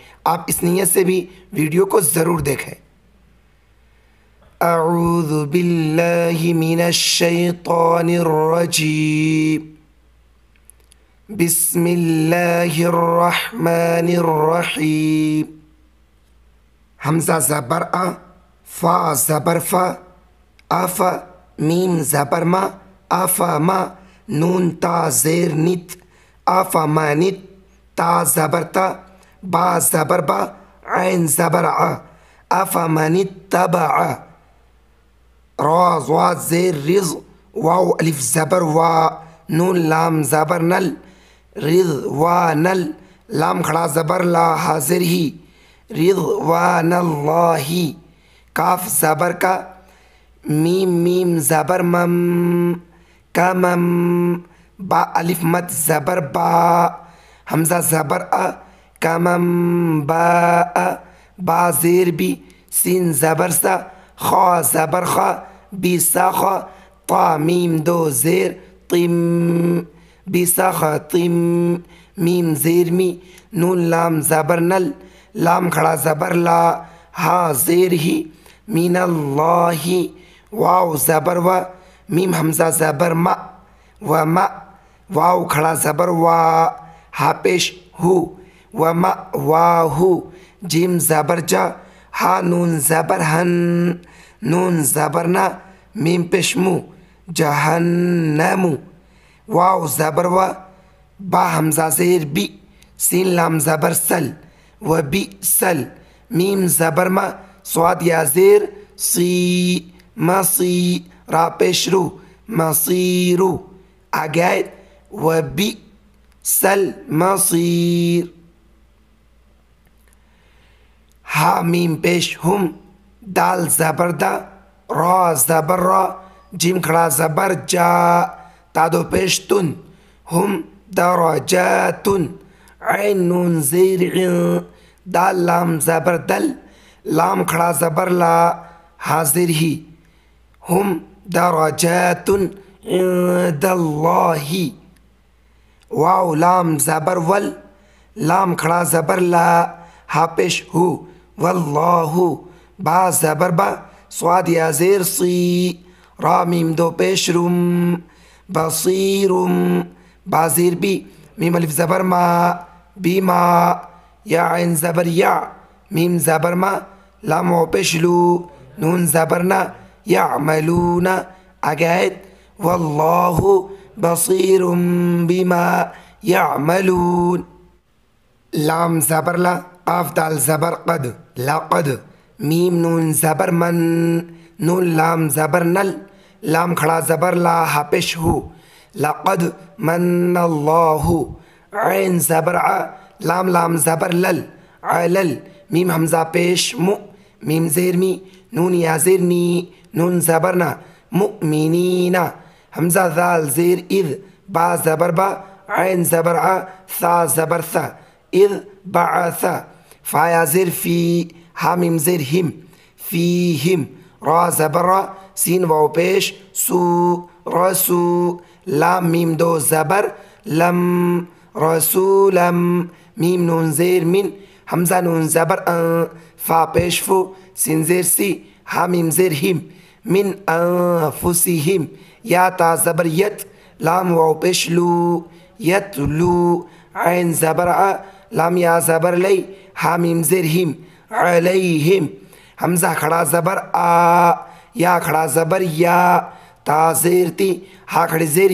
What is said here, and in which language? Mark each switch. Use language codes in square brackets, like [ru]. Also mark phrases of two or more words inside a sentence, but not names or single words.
[ur] آپ اس نیت سے بھی ویڈیو کو ضرور دیکھیں۔ [ar] اعوذ باللہ من الشیطان الرجیم، بسم اللہ الرحمن الرحیم۔ [ur] حمزہ زبر آ، فا زبر فا، آف، میم زبر ما، آفا ما، نون تا زیر نت، آفا ما نت، تا زبر تا، با زبر با، عین زبر آ، آفا ما نت تبع، را زوا زیر رز، واو الف زبر وا، نون لام زبر نل، رض و نل، لام کھڑا زبر لا حاضر ہی، [ar] رضوان اللہ، [ur] کاف زبر کا، میم میم زبر مم، کمم، با الف مد زبر با، حمزہ زبر ا، کمم با، با زیر بی، سین زبر سا، خا زبر خا، بی سا خا، طا میم دو زیر، طم، بی سا خا طم، میم زیر می، نون لام زبر نل، لام کھڑا زبر لا، ہا زیر ہی، [ar] من اللہ، [ur] واو زبر و، میم حمزہ زبر ما، و ما، واو کھڑا زبر وا، ہا پیش ہو، و ما واہو، جیم زبر جا، ہا نون زبر ہن، نون زبر نا، میم پیش مو، جہنم، واو زبر و، با حمزہ زیر بی، سین لام زبر سل، و بی سل، میم زبر ما، صاد یا زیر سی، مسی، را پیش رو، مصیرو، آگے آئے، [ar] و بی سل مصیر، [ur] ہا میم پیش ہم، دال زبر دا، را زبر را، جیم کھڑا زبر جا، تا دو پیش تن، ہم درجاتن، عین نون زیر عین، دال لام زبر دل، لام کھڑا زبر لا، حاضر ہی، [ar] ہم درجاتن عند اللہ، [ur] واو لام زبر ول، لام کھڑا زبر لا، ہا پیش ہو، واللہ، با زبر با، صاد یا زیر سی، را میم دو پیش رم، بصیرم، با زیر بی، میم الف زبر ما، بی ما، یا عین زبر یا، میم زبر ما، لام و پیش لو، نون زبر نا، یعملون، آگے آئے، [ar] واللہ بصیر بما یعملون، [ur] لام زبر لا، قاف دال زبر قد، لقد، میم نون زبر من، نون لام زبر نل، لام کھڑا زبر لا، ہا پیش ہو، [ar] لقد من اللہ، [ur] عین زبر ع، لام لام زبر لل، علل، میم حمزہ پیش مو، میم زیر می، نون یا زیر نی، نون زبر نا، مؤمنین، حمزہ ذال زیر اذ، با زبر با، عین زبر ع، ثا زبر ثا، [ar] اذ بعث، [ur] فا یا زیر فی، ہا میم زیر ہم، فیہم، را زبر را، سین واو پیش سو، رسو، لام میم دو زبر لم، رسولم، میم نون زیر من، حمزہ نون زبر ان، فا پیش فو، سین زیر سی، ہا میم زیر ہم، [ar] من انفسہم، [ur] یا تا زبر یت، لام واو پیش لو، یتلو، عین زبر ع، لام یا زبر لی، ہا میم زیر ہم، علیہم، حمزہ کھڑا زبر آ، یا کھڑا زبر یا، تا زیر تی، ہا کھڑی زیر